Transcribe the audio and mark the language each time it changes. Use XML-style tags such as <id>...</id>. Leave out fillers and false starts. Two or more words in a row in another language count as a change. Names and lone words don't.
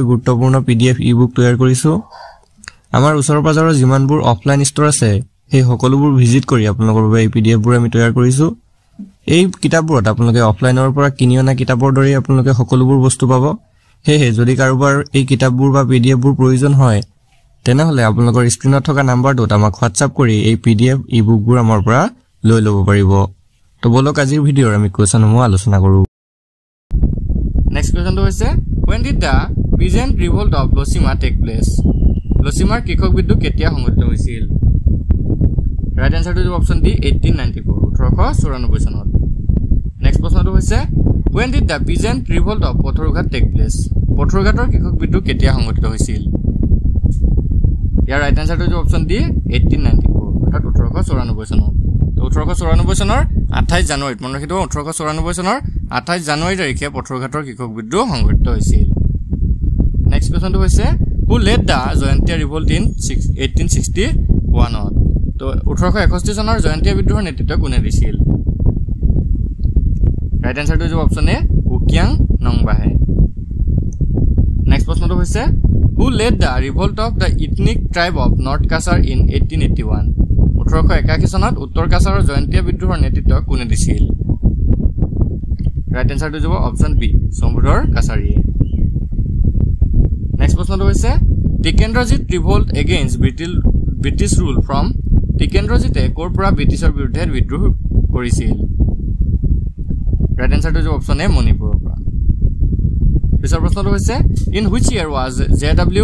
<as>গুৰুত্বপূৰ্ণ</as> <en>PDF ebook</en> <as>তৈয়াৰ কৰিছো আমাৰ ওচৰৰ পাজৰৰ যিমানবোৰ</as> <en>offline store</en> <as>আছে সেই সকলোবোৰ ভিজিট কৰি আপোনালোকৰ বাবে এই পিডিএফবোৰ আমি তৈয়াৰ কৰিছো এই কিতাপবোৰত আপোনালোকে অফলাইনৰ পৰা কিনি অনা কিতাপৰ দৰে আপোনালোকে সকলোবোৰ বস্তু পাব হেহে যদি কাৰোবাৰ এই কিতাপবোৰ বা পিডিএফবোৰ প্ৰয়োজন হয় তেনেহলে আপোনালোকৰ স্ক্ৰিনত থকা নাম্বাৰটোত আমাক WhatsApp কৰি এই</as> <en>PDF ebooks</en> <as>আমাৰ পৰা লৈ ল'ব পাৰিব তো বলক আজিৰ ভিডিঅ'ৰ আমি কোৱেশ্চনসমূহ আলোচনা কৰো</as> <en>next question</en> <as>হৈছে</as> <en>when did the peasant revolt of Losima take place</en> <as>লসিমাৰ কৃষক বিদ্ৰোহ কেতিয়া সংঘটিত হৈছিল</as> <en>right answer</en> <as>হ'ব</as> <en>option D</en> <as>1894 চনত নেক্সট প্ৰশ্নটো হৈছে</as> <en>when did the peasant revolt of পথৰুঘাট take place</en> <as>পথৰুঘাটৰ কৃষক বিদ্ৰোহ কেতিয়া সংঘটিত হৈছিল ইয়াৰ</as> <en>right answer</en> <as>হ'ব</as> <en>option D</en> <as>1894 অৰ্থাৎ 1894 চনত 1894 চনৰ 28 জানুৱাৰীত মনত ৰাখিব 1894 চনৰ 28 জানুৱাৰী তাৰিখে পথৰুঘাটৰ কৃষক বিদ্ৰোহ সংঘটিত হৈছিল</as> <en>next question</en> <as>হৈছে</as> <en>who led the জয়ন্তীয়া revolt in 1861</en> <as>তো 1861 চনৰ জয়ন্তীয়া বিদ্ৰোহৰ নেতৃত্ব কোনে দিছিল</as> <en>right answer</en> <as>হ'ব</as> <en>option A</en> <as>উকিয়াং নংবাহে নেক্সট প্ৰশ্নটো হৈছে</as> <en>who led the revolt of the ethnic tribe of North Kasar in 1881</en> <as>1881 চনত উত্তৰ কাছাৰৰ জয়ন্তীয়া বিদ্ৰোহৰ নেতৃত্ব কোনে দিছিল</as> <en>right answer</en> <as>হ'ব</as> <en>option B</en> <as>সমুদ্ৰৰ কাছাৰীয়ে নেক্সট প্ৰশ্নটো হৈছে</as> <en>Tikendrajit revolt against British rule from</en> <as>টিকেন্দ্ৰজিতে ক'ৰ পৰা ব্ৰিটিছৰ বিৰুদ্ধে বিদ্ৰোহ কৰিছিল</as> <en>right answer</en> <as>হ'ব</as> <en>option A</en> <as>মণিপুৰৰ পৰা পিছৰ প্ৰশ্নটো হৈছে</as> <en>in which year was J.W.</en>